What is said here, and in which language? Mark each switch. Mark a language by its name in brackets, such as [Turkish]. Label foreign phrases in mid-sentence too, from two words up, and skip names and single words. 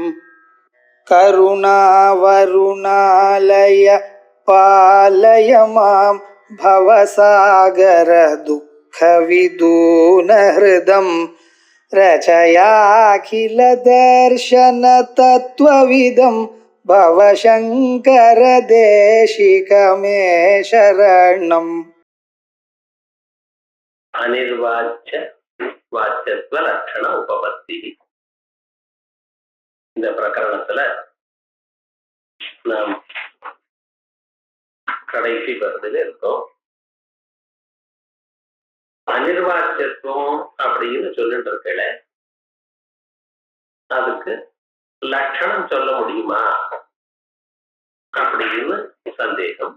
[Sanskrit] करुणावरुणालय पालय मां भवसागर दुःखविदूनहृदं रचयाखिलदर्शनतत्त्वविदं भवशङ्कर देशिकमे शरणम्. अनिर्वाच्य वाच्यत्व लक्षण उपपत्ति. [Tamil] இந்த பிரகரணத்துல நாம் கடைசி பகுதியில் இருக்கோம். அனிர்வாச்சத்துவம் அப்படின்னு சொல்லிட்டு இருக்கல, அதுக்கு லட்சணம் சொல்ல முடியுமா அப்படின்னு சந்தேகம்.